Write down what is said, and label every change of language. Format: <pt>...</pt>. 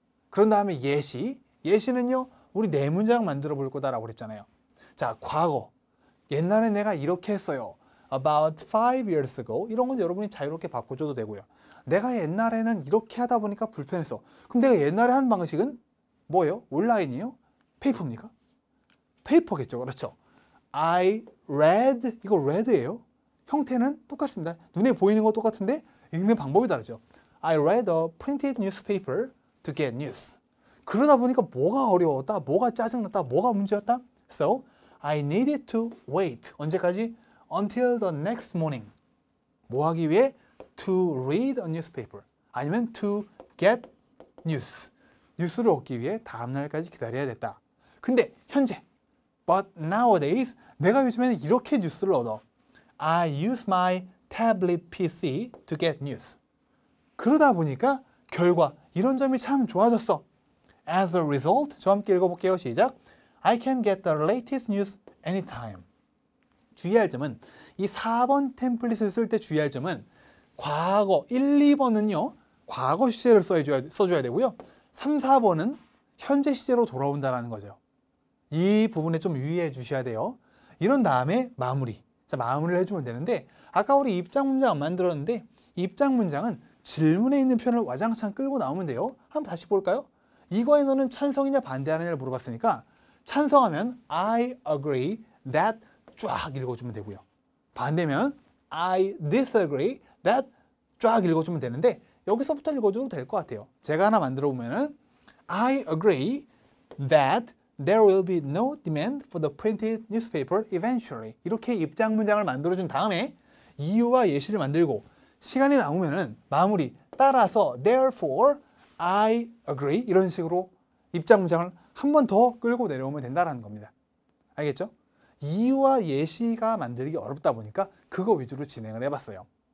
<ko>그런 다음에 예시는요, 우리 4문장 만들어 볼 거다라고 그랬잖아요. 자, 과거, 옛날에 내가 이렇게 했어요.</ko> <en>About 5 years ago.</en> <ko>이런 건 여러분이 자유롭게 바꿔줘도 되고요. 내가 옛날에는 이렇게 하다 보니까 불편했어. 그럼 내가 옛날에 한 방식은 뭐예요? 온라인이에요? 페이퍼입니까? 페이퍼겠죠. 그렇죠.</ko> <en>I read,</en> <ko>이거 read예요. 형태는 똑같습니다. 눈에 보이는 거 똑같은데 읽는 방법이 다르죠.</ko> <en>I read a printed newspaper to get news.</en> <ko>그러다 보니까 뭐가 어려웠다, 뭐가 짜증났다, 뭐가 문제였다?</ko> <en>So, I needed to wait.</en> <ko>언제까지?</ko> <en>Until the next morning.</en> <ko>뭐 하기 위해?</ko> <en>To read a newspaper.</en> <ko>아니면</ko> <en>to get news.</en> <ko>뉴스를 얻기 위해 다음 날까지 기다려야 됐다. 근데 현재</ko> <en>But nowadays,</en> <ko>내가 요즘에는 이렇게 뉴스를 얻어.</ko> <en>I use my tablet PC to get news.</en> <ko>그러다 보니까 결과 이런 점이 참 좋아졌어.</ko> <en>As a result,</en> <ko>저와 함께 읽어볼게요. 시작.</ko> <en>I can get the latest news anytime.</en> <ko>주의할 점은 이 4번 템플릿을 쓸 때 주의할 점은 과거 1, 2번은요. 과거 시제를 써줘야 되고요. 3, 4번은 현재 시제로 돌아온다는 거죠. 이 부분에 좀 유의해 주셔야 돼요. 이런 다음에 마무리. 자, 마무리를 해주면 되는데 아까 우리 입장 문장 안 만들었는데 입장 문장은 질문에 있는 표현을 와장창 끌고 나오면 돼요. 한번 다시 볼까요? 이거에 너는 찬성이냐 반대하느냐를 물어봤으니까 찬성하면</ko> <en>I agree that</en> <ko>쫙 읽어주면 되고요. 반대면</ko> <en>I disagree that</en> <ko>쫙 읽어주면 되는데 여기서부터 읽어줘도 될 것 같아요. 제가 하나 만들어 보면은</ko> <en>I agree that there will be no demand for the printed newspaper eventually.</en> <ko>이렇게 입장 문장을 만들어준 다음에 이유와 예시를 만들고 시간이 남으면은 마무리 따라서</ko> <en>therefore I agree</en> <ko>이런 식으로 입장 문장을 한 번 더 끌고 내려오면 된다는 겁니다. 알겠죠? 이유와 예시가 만들기 어렵다 보니까 그거 위주로 진행을 해봤어요.</ko>